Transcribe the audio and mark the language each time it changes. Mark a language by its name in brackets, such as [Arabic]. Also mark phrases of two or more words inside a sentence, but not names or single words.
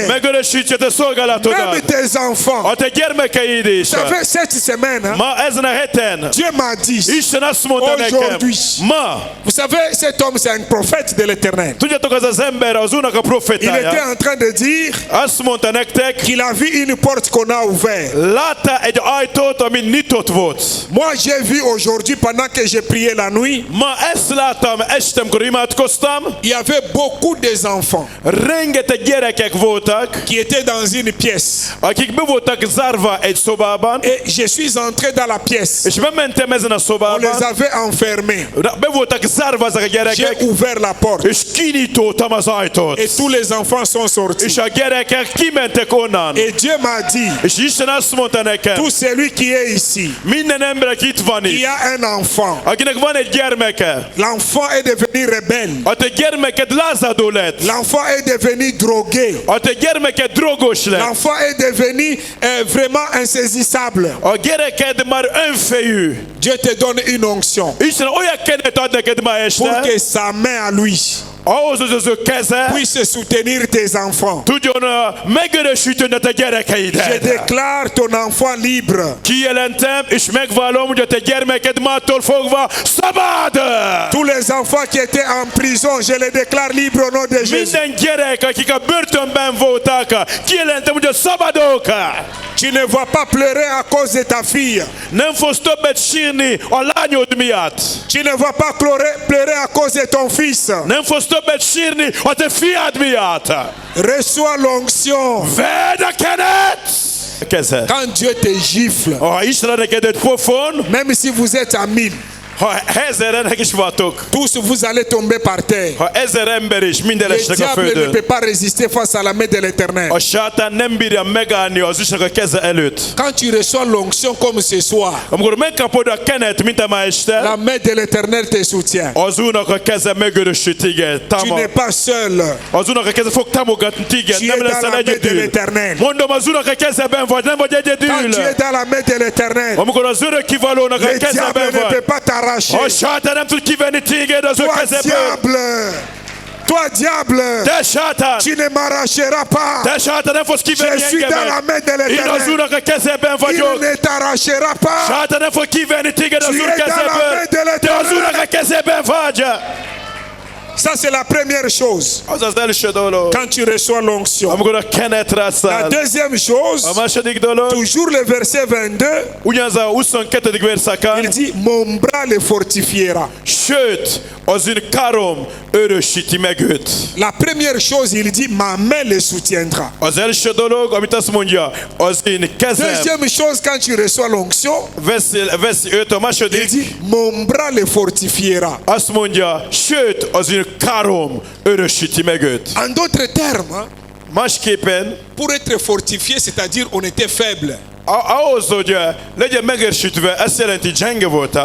[Hungarian] Megörösíti a te [French] Même [Hungarian] szolgálatodat. [French] tes enfants. [Hungarian] A te gyermekeid is. [French] Ça fait cette semaine, hein, [Hungarian] Ma ezen a heten [French] Dieu m'a dit, [Hungarian] Isten azt mondta nekem, [French] Aujourd'hui. [Hungarian] ma, [French] vous savez, cet homme, c'est un prophète de l'Éternel. [Hungarian] tudjátok, az az ember az Úrnak a [French] Il était [Hungarian] profetája. [French] en train de dire [Hungarian] Azt mondta nektek, [French] qu'il a vu une porte qu'on a ouverte. [Hungarian] látta egy ajtót, ami nyitott volt. [French] Moi, j'ai vu aujourd'hui, pendant que j'ai prié la nuit, [Hungarian] Ma ezt láttam este, amikor imádkoztam, [French] il y avait beaucoup d'enfants [Hungarian] rengeteg gyerekek voltak, [French] qui étaient dans une pièce. [Hungarian] akik be voltak zárva egy szobában, [French] Et je suis entré dans la pièce. [Hungarian] és bementem ezen a [French] On les [Hungarian] szobában, [French] avait enfermés. [Hungarian] be voltak zárva ezek a [French] J'ai [Hungarian] gyerekek, [French] ouvert la porte. [Hungarian] és kinyitottam az ajtót. [French] Et tous les enfants sont sortis. [Hungarian] És a gyerekek kimentek onnan. [French] Et Dieu m'a dit, [Hungarian] És Isten azt mondta nekem, [French] tout celui qui est ici, [Hungarian] minden ember, aki itt van [French] il [Hungarian] itt, [French] y a un enfant. [Hungarian] akinek van egy gyermeke, [French] L'enfant est devenu rebelle. [Hungarian] a te gyermeked lázadó lett, [French] L'enfant est devenu drogué. [Hungarian] a te gyermeked drogos lett, [French] L'enfant est devenu vraiment insaisissable. [Hungarian] a gyereked már önfejű. [French] Dieu te donne une onction [Hungarian] Isten olyan kenet ad neked ma [French] pour [Hungarian] este, [French] que sa main à lui [Hungarian] ahhoz, hogy az ő keze [French] puisse soutenir tes enfants. [Hungarian] tudjon megörösíteni a te [French] Je [Hungarian] gyerekeidet. [French] déclare ton enfant libre. [Hungarian] Kijelentem, és megvallom, hogy a te gyermeked mától fogva szabad. [French] Tous les enfants qui étaient en prison, je les déclare libres au nom de Jésus. [Hungarian] Minden gyerek, akik a börtönben voltak, kijelentem, hogy a szabadok. [French] Tu ne vas pas pleurer à cause de ta fille. [Hungarian] Nem fogsz többet sírni a lányod miatt. [French] Tu ne vas pas pleurer à cause de ton fils. [Hungarian] Nem fogsz többet sírni a te fiad miatt. [French] Reçois l'onction. [Hungarian] Vedd a kenet! Keze. [French] Quand Dieu te gifle, [Hungarian] Ha Isten neked egy pofon, [French] même si vous êtes à 1000, [Hungarian] ha ezerenek is vagytok, [French] tous vous allez tomber par terre. [Hungarian] ha 1000 ember is minden [French] Le [Hungarian] esnek a [French] diable ne [Hungarian] földön, [French] peut pas résister face à la main de l'Éternel. [Hungarian] a sátán nem bírja megállni az Istennek a keze előtt. [French] Quand tu reçois l'onction comme ce soir, [Hungarian] Amikor megkapod a kenet, mint a ma este, [French] la main de l'Éternel te soutient. [Hungarian] az Úrnak a keze megörösít téged. [French] Tu n'es pas seul. [Hungarian] Az Úrnak a keze fog támogatni téged, [French] Tu [Hungarian] nem [French] es dans [Hungarian] leszel [French] la main de [Hungarian] egyedül. [French] l'Éternel. [Hungarian] Mondom, az Úrnak a kezeben vagy, nem vagy [French] Quand [Hungarian] egyedül. [French] tu es dans la main de l'Éternel, [Hungarian] Amikor az örökkivalónak a [French] le diable [Hungarian] kezeben [French] ne peut [Hungarian] vagy, [French] pas t'arracher. [Hungarian] a sátán nem tud kivenni téged az ő [French] Toi [Hungarian] kezeből. [French] diable, toi diable, [Hungarian] Te sátán! [French] tu ne m'arracheras pas. [Hungarian] Te sátán, nem fogsz [French] Je [Hungarian] kivenni [French] suis dans la [Hungarian] engemet! [French] main de [Hungarian] Én az [French] l'Éternel. [Hungarian] Úrnak a kezeben [French] Il [Hungarian] vagyok! [French] ne t'arrachera pas. [Hungarian] Sátán nem fog kivenni téged az [French] Tu [Hungarian] Úr [French] es dans la [Hungarian] kezeből! [French] main de l'Éternel. [Hungarian] Te az Úrnak a kezeben vagy! [French] Ça, c'est la première chose. [Hungarian] Az az első dolog. [French] Quand tu reçois l'onction. [Hungarian] Amikor a kenet [French] La [Hungarian] rászáll. [French] deuxième chose, [Hungarian] A második dolog, [French] toujours le verset 22, [Hungarian] ugyanaz a 22. verszakán, [French] il dit, mon bras le fortifiera. [Hungarian] sőt, az én karom örösíti meg őt. [French] La première chose, il dit, ma main le soutiendra. [Hungarian] Az első dolog, amit azt mondja, az én kezem [French] Deuxième chose, quand tu reçois l'onction, [Hungarian] veszi őt. A [French] il [Hungarian] második, [French] dit, mon bras le fortifiera. [Hungarian] azt mondja, sőt, az én karom örösíti meg őt. [French] En d'autres termes, hein, [Hungarian] Másképpen, [French] pour être fortifié, c'est-à-dire on était faible. [Hungarian] ahhoz, hogy legyen megerősítve, ezt jelenti, gyenge voltál.